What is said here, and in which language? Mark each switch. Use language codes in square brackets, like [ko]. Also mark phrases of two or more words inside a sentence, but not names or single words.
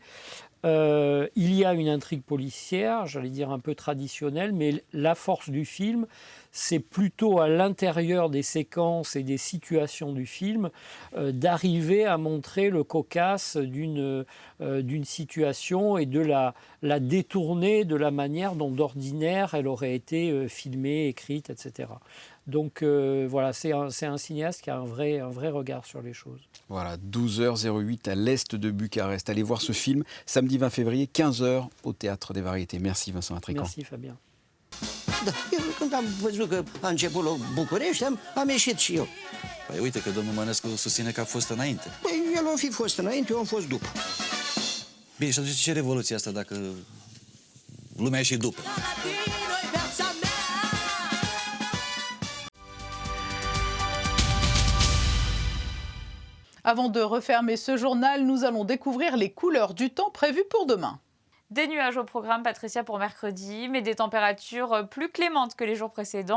[fr] Il y a une intrigue policière, j'allais dire un peu traditionnelle, mais la force du film, c'est plutôt à l'intérieur des séquences et des situations du film d'arriver à montrer le cocasse d'une situation et de la détourner de la manière dont d'ordinaire elle aurait été filmée, écrite, etc. Donc voilà, c'est un cinéaste qui a un vrai regard sur les choses. Voilà, 12h08 à l'est de Bucarest. Allez voir ce film, samedi 20 février, 15h au Théâtre des Variétés. Merci Vincent Intrican. Merci Fabien. [ro] Da, eu când am văzut că a început la București, am ieșit și eu. Păi uite că domnul Mănescu susține că a fost înainte. Păi el a fi fost înainte, eu am fost după. Bine, și atunci ce revoluție asta dacă lumea e și după? [fr] Avant de refermer ce journal, nous allons découvrir les couleurs du temps prévues pour demain. Des nuages au programme, Patricia, pour mercredi, mais des températures plus clémentes que les jours précédents.